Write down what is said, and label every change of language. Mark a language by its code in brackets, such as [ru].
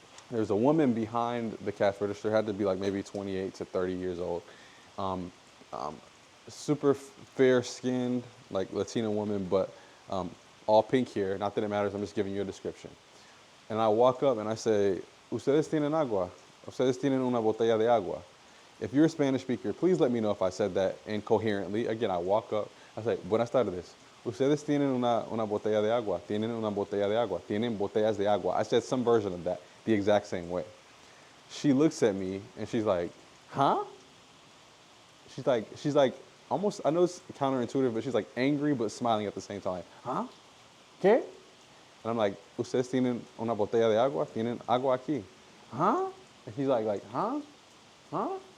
[en] There's a woman behind the cash register, had to be like maybe 28 to 30 years old. Um, Super fair skinned, like Latina woman, but all pink hair. Not that it matters, I'm just giving you a description. And I walk up and I say, [es] "Ustedes tienen agua? Ustedes tienen una botella de agua?" [en] If you're a Spanish speaker, please let me know if I said that incoherently. Again, I walk up, I say, [es] "Buenas tardes. Ustedes tienen una botella de agua? Tienen una botella de agua? Tienen botellas de agua?" [en] I said some version of that the exact same way. She looks at me and she's like, "Huh?" She's like, almost, I know it's counterintuitive, but she's like angry but smiling at the same time. [es] Huh? ¿Qué? [en] And I'm like, [es] "Ustedes tienen una botella de agua? Tienen agua aquí?" Huh? [en] And she's like, huh? Huh?